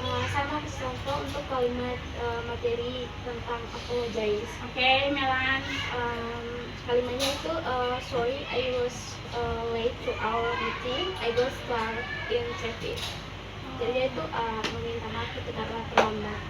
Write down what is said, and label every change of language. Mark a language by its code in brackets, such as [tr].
[id] Saya mau kasih contoh untuk kalimat materi tentang apologize. Oke, Melan. Kalimatnya itu [en] sorry I was late to our meeting. I got stuck in traffic. [id] Jadi dia itu meminta maaf itu karena terlambat.